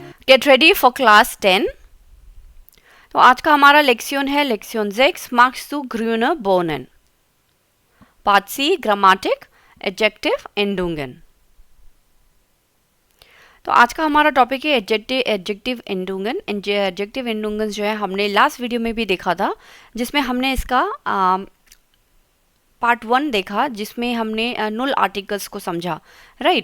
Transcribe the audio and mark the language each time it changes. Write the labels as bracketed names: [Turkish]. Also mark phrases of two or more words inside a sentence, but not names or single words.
[English] Get ready for class 10. [Hindi] तो आज का हमारा लेक्सियन है लेक्सियन 6 [German] magst du grüne Bohnen। Part C Grammatik Adjektiv Endungen. [Hindi] तो आज का हमारा टॉपिक है [German] Adjektiv Endungen. Adjektiv Endungen [Hindi] जो है हमने [English] last video [Hindi] में भी देखा था, जिसमें हमने इसका पार्ट 1 देखा, जिसमें हमने [German] Null Artikels [Hindi] को समझा, राइट।